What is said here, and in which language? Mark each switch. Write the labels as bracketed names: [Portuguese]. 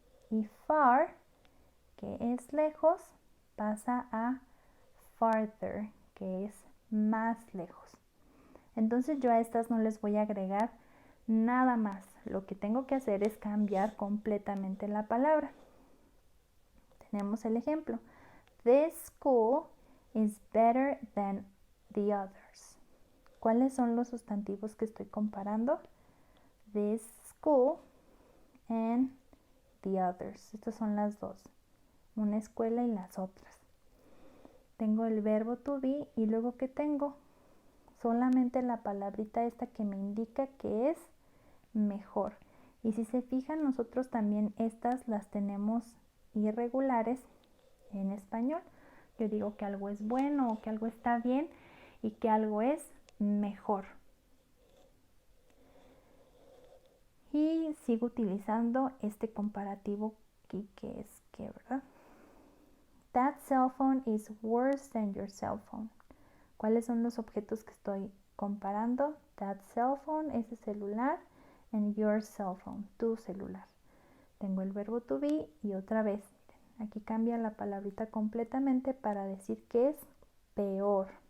[Spanish] Y far, que es lejos, pasa a farther, que es más lejos. Entonces yo a estas no les voy a agregar nada más. Lo que tengo que hacer es cambiar completamente la palabra. Tenemos el ejemplo. [English] This school is better than the others. [Spanish] ¿Cuáles son los sustantivos que estoy comparando? [English] This school and the others. [Spanish] Estas son las dos, una escuela y las otras. Tengo el verbo to be y luego ¿qué tengo? Solamente la palabrita esta que me indica que es mejor. Y si se fijan, nosotros también estas las tenemos irregulares en español. Yo digo que algo es bueno o que algo está bien y que algo es mejor. Y sigo utilizando este comparativo aquí que es que, ¿verdad? [English] That cell phone is worse than your cell phone. [Spanish] ¿Cuáles son los objetos que estoy comparando? [English] That cell phone, [Spanish] ese celular, [English] and your cell phone, [Spanish] tu celular. Tengo el verbo to be y otra vez, aquí cambia la palabrita completamente para decir que es peor.